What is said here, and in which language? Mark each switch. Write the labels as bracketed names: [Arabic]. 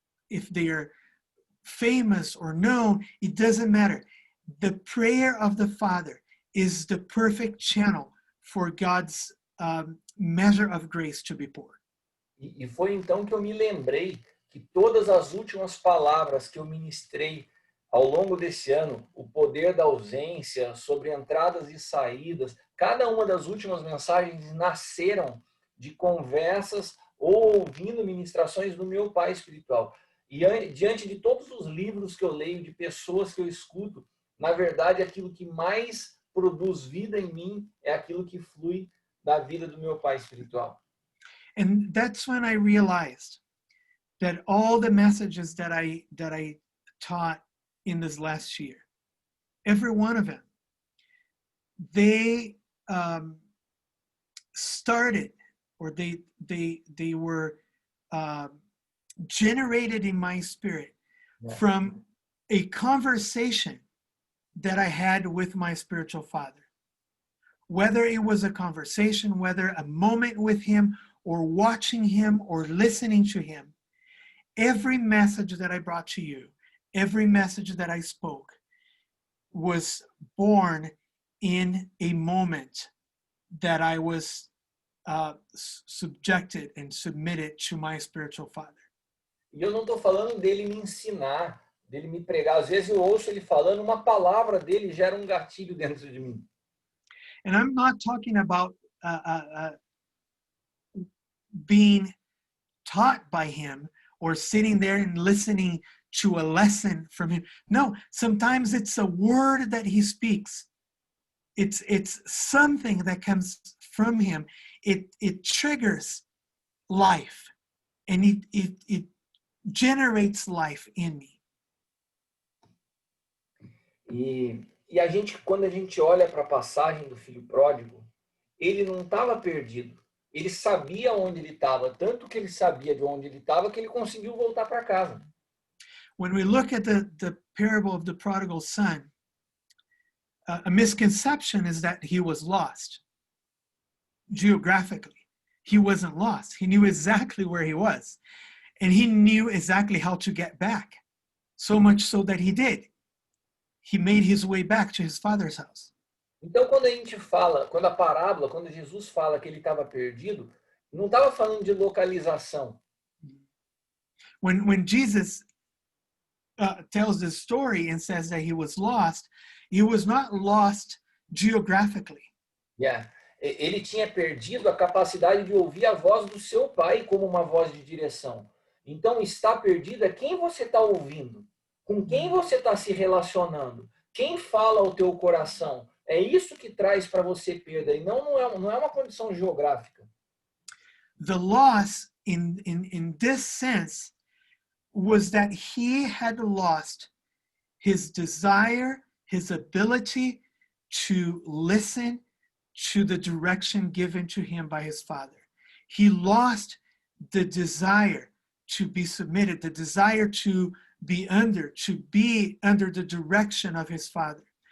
[English] If they're famous or known, it doesn't matter. The prayer of the Father is the perfect channel for God's measure of grace to be poured. [Portuguese] E foi então que eu me lembrei que todas as últimas palavras que eu ministrei ao longo desse ano, o poder da ausência, sobre entradas e saídas, cada uma das últimas mensagens nasceram de conversas ou ouvindo ministrações do meu pai espiritual. E diante de todos os livros que eu leio, de pessoas que eu escuto, na verdade, aquilo que mais produz vida em mim é aquilo que flui da vida do meu pai espiritual. [English] And that's when I realized that all the messages that I taught in this last year, every one of them, they started, or they were generated in my spirit from a conversation that I had with my spiritual father. Whether it was a conversation, whether a moment with him, or watching him, or listening to him, every message that I brought to you, every message that I spoke was born in a moment that I was subjected and submitted to my spiritual father. [Portuguese] E eu não estou falando dele me ensinar, dele me pregar. Às vezes eu ouço ele falando, uma palavra dele gera um gatilho dentro de mim. [English] And I'm not talking about being taught by him or sitting there and listening to a lesson from him. No, sometimes it's a word that he speaks. It's something that comes from him. It triggers life, and it generates life in me. [Portuguese] E a gente, quando a gente olha para a passagem do filho pródigo, ele não estava perdido. Ele sabia onde ele estava, tanto que ele sabia de onde ele estava que ele conseguiu voltar para casa. [English] When we look at the parable of the prodigal son, a misconception is that he was lost geographically. He wasn't lost. He knew exactly where he was, and he knew exactly how to get back, so much so that he did. He made his way back to his father's house. [Portuguese] Então, quando a gente fala, quando a parábola, quando Jesus fala que ele estava perdido, não estava falando de localização. [English] When Jesus tells this story and says that he was not lost geographically. Yeah. [Portuguese] Ele tinha perdido a capacidade de ouvir a voz do seu pai como uma voz de direção. Então, está perdido é quem você está ouvindo. Com quem você está se relacionando? Quem fala ao teu coração? É isso que traz para você perda, e não é uma condição geográfica. [English] The loss in this sense was that he had lost his desire, his ability to listen to the direction given to him by his father. He lost the desire to be submitted, the desire to be under the direction of his father.